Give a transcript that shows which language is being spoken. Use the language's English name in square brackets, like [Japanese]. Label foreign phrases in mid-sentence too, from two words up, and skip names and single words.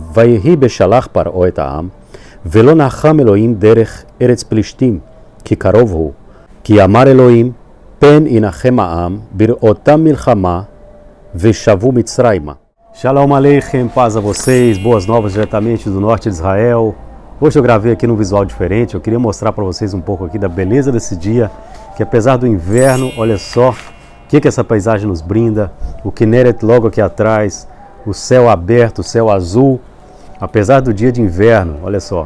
[Hebrew] ויהי בשלח פרעה את העם, ולא נחם אלוהים דרך ארץ פלישתים, כי קרוב הוא. כי אמר אלוהים, פן ינחם העם בראותם מלחמה, ושבו מצרימה. שלום עליכם, [Portuguese] paz a vocês, boas novas diretamente do norte de Israel. Hoje eu gravei aqui num visual diferente, eu queria mostrar para vocês um pouco aqui da beleza desse dia, que apesar do inverno, olha só o que essa paisagem nos brinda, o Kinneret logo aqui atrás, o céu aberto, o céu azul, apesar do dia de inverno, olha só.